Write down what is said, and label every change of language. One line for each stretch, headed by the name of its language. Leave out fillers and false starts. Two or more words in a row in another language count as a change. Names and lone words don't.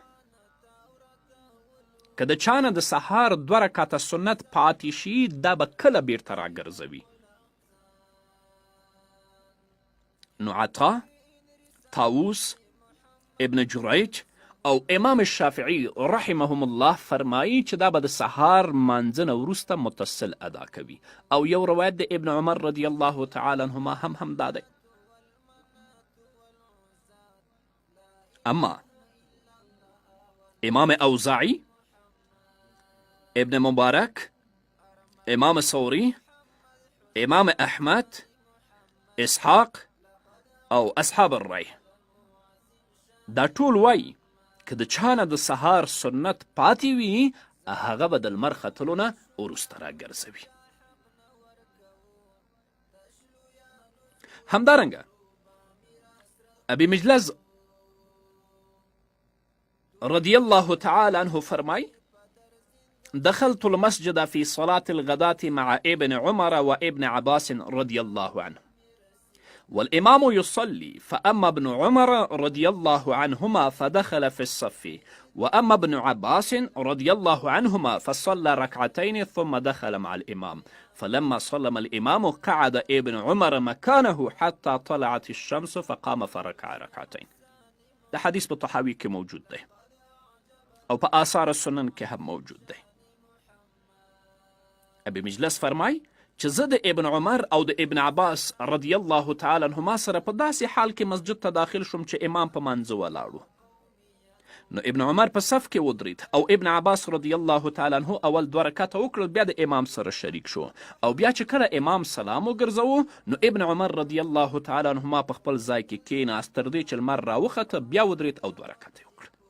Pashto: که د چا نه د سهار 2 رکعته سنت پاتې شي دا به کله بیرته راګرځوي. نو عطا، طاووس، ابن جریج او امام الشافعي
Arabic: رحمهم الله
Pashto: فرمایی چې دا به د سهار مانځه نه وروسته متصل ادا کوي. او یو روایت د ابن عمر
Arabic: رضی الله تعالی عنهما
Pashto: هم دا دی. اما امام اوزاعی، ابن مبارک، امام ثوری، امام احمد، اسحاق او
Arabic: اصحاب الرای
Pashto: دا ټول وایي که د چا نه د سهار سنت پاتې وي هغه به د لمر ختلو نه وروسته راګرځوي.
Arabic: همدارنګه ابي مجلس رضي الله تعالى عنه فرمای دخلت المسجد في صلاة الغداة مع ابن عمر وابن عباس رضي الله عنه والإمام يصلي فأما ابن عمر رضي الله عنهما فدخل في الصف وأما ابن عباس رضي الله عنهما فصلى ركعتين ثم دخل مع الإمام فلما صلم الإمام قعد ابن عمر مكانه حتى طلعت الشمس فقام فركع ركعتين.
Pashto: ده حديث بالطحاوي کې موجود ده او په
Arabic: آثار السنن
Pashto: کې هم موجود ده. ابي مجلس فرمای چې زه د ابن عمر او د ابن عباس
Arabic: رضی الله تعالی عنهما
Pashto: سره په داسې حال کې مسجد ته داخل شوم چې امام په منځه ولاړو. نو ابن عمر په صف کې ودرید او ابن عباس
Arabic: رضی الله تعالی عنه
Pashto: اول 2 رکعته وکړل، بیا د امام سره شریک شو او بیا چې کله امام سلام وګرځوه نو ابن عمر
Arabic: رضی الله تعالی عنهما
Pashto: په خپل ځای کې کېناست تر دې چې لمر راوخته، بیا ودرید او 2 رکعته وکړل.